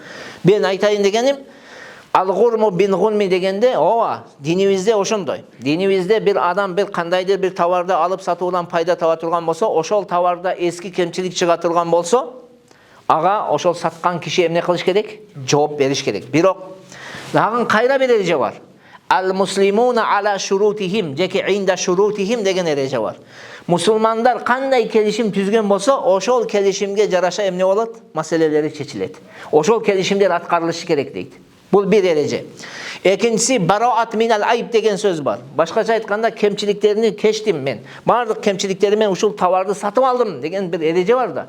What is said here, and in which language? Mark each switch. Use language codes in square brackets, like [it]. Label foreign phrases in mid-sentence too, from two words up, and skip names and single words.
[ky] Мен айтайын дегеним, [ar] الغرم بالغنم [ky] дегенде, ооба, динибизде ошондой. Динибизде бир адам бир кандайдыр бир товарды алып сатуудан пайда таба турган болсо, ошол товарда эски кемчилик чыга турган болсо, ага ошол саткан киши эмне кылыш керек? Жооп бериш керек. Бирок дагы кайра бир эреже бар. [ar] المسلمون على شروطهم، جكي عند شروطهم [ky] деген эреже бар. Мусулмандар кандай келишим түзгөн болсо, ошол келишимге жараша эмне болот? Маселелери чечилет. Ошол келишимдер аткарылышы керек дейт. Бул бир эреже. Экинчиси [ar] براءة من العيب [ky] деген сөз бар. Башкача айтканда кемчиликтерини кечтим мен. Бардык кемчиликтеримен ушул товарды сатып алдым деген бир эреже бар да.